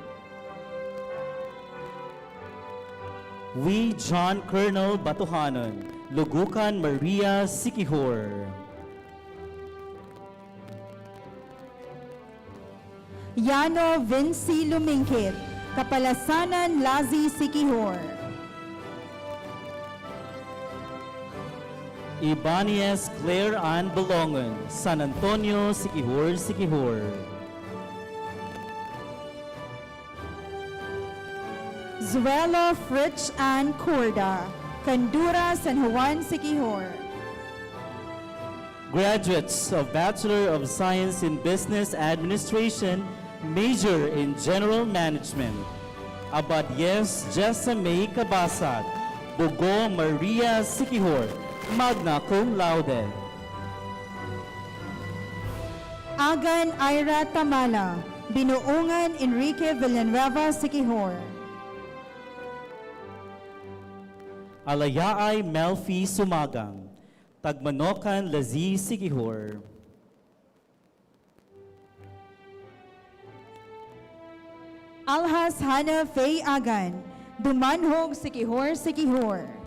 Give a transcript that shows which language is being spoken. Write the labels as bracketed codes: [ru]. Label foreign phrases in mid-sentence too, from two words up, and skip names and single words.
[en] We John Colonel Batuhanon, Lugukan Maria Sikihor. Yano Vinci Lumingkit, Kapalasanan Lazi Sikihor. Ibanez Claire Ann Balongon, San Antonio, Sikihor, Sikihor. Zuelo Fritz Ann Corda, Candura, San Juan, Sikihor. Graduates of Bachelor of Science in Business Administration, major in General Management. Abadies Jessa May Cabasag, Bugo Maria Sikihor, magna cum laude. Agan Ira Tamala, Binuungan Enrique Villanueva Sikihor. Alayaay Melfi Sumagang, Tagmanokan Lazi Sikihor. Alhas Hana Faye Agan, Dumanhog Sikihor, Sikihor.